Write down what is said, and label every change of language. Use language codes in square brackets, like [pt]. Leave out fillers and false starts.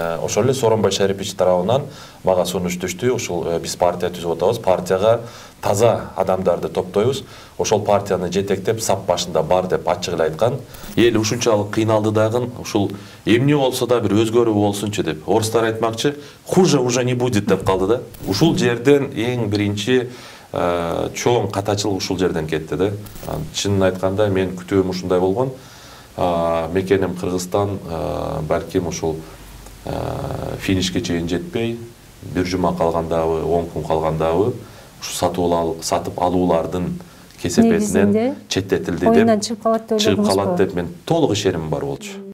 [ky] Ошол эле Сооронбай Шарипович тарабынан мага сунуш түштү. Ушул биз партия түзүп атабыз. Партияга таза адамдарды топтойбуз. Ошол партияны жетектеп сап башында бар деп ачык эле айткан. Эл ушунчалык кыйналды дагы, ушул эмне болсо да бир өзгөрүү болсунчу деп. Орустар айтмакчы, [ru] хуже уже не будет [ky] деп калды да. Ушул жерден эң биринчи чоң катачылык ушул жерден кетти да. Чынын айтканда мен күтүүм ушундай болгон. Мекеним Кыргызстан, балким ушул финишке чейин жетпей, бир жума калгандабы, 10 күн калгандабы, ушу сатып алуулардын кесепетинен четтетилди деп, чыгып калат деп мен толук ишенимим бар болчу.